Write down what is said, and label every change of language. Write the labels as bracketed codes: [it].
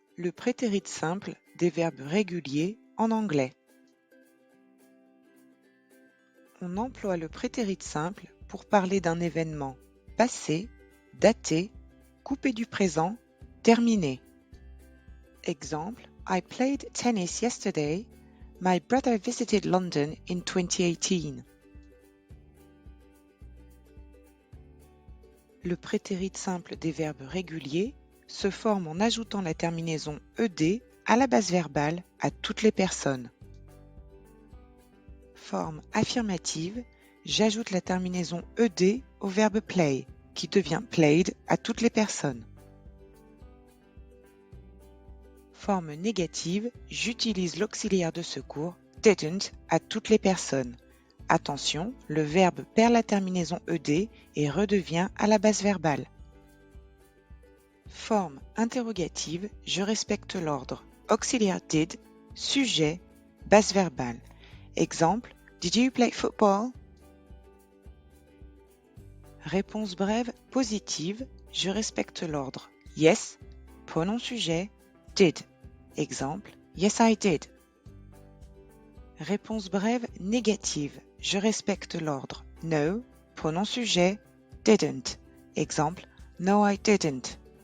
[fr] Le prétérit simple des verbes réguliers en anglais. On emploie le prétérit simple pour parler d'un événement passé, daté, coupé du présent, terminé. [en] Exemple: I played tennis yesterday. My brother visited London in 2018. [fr] Le prétérit simple des verbes réguliers se forme en ajoutant la terminaison ed à la base verbale à toutes les personnes. Forme affirmative, j'ajoute la terminaison ed au verbe play, qui devient played à toutes les personnes. Forme négative, j'utilise l'auxiliaire de secours didn't à toutes les personnes. Attention, le verbe perd la terminaison ed et redevient à la base verbale. Forme interrogative, je respecte l'ordre. Auxiliaire did, sujet, base verbale. [en] Exemple: Did you play football? [fr] Réponse brève positive, je respecte l'ordre. [en] Yes, [fr] pronom sujet, [en] did. Exemple: Yes, I did. [fr] Réponse brève négative, je respecte l'ordre. [en] No, [fr] pronom sujet, [en] didn't. Exemple: No, I didn't.